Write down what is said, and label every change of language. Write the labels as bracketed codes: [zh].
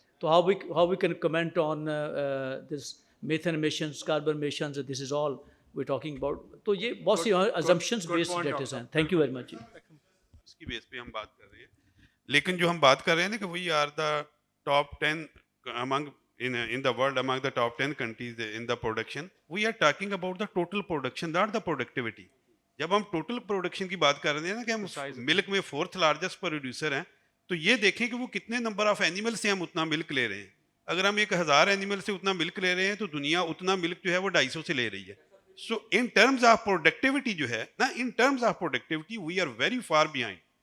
[ur] تو [en] How we can comment on this methane emissions, carbon emissions, this is all we talking about. [ur] تو یہ بہت سی assumptions based datas ہیں. [en] Thank you very much. [ur] اس کی بیس پہ ہم بات کر رہے ہیں, لیکن جو ہم بات کر رہے ہیں نا کہ [en] We are the top 10 among in the world, among the top 10 countries in the production. We are talking about the total production, not the productivity. [ur] جب ہم ٹوٹل پروڈکشن کی بات کر رہے ہیں نا کہ ہم ملک میں [en] 4th largest producer [ur] ہیں, تو یہ دیکھیں کہ وہ کتنے نمبر آف اینیمل سے ہم اتنا ملک لے رہے ہیں. اگر ہم 1000 اینیمل سے اتنا ملک لے رہے ہیں تو دنیا اتنا ملک جو ہے وہ 250 سے لے رہی ہے. [en] so in terms of productivity [ur] جو ہے نا, [en] In terms of productivity we are very far behind.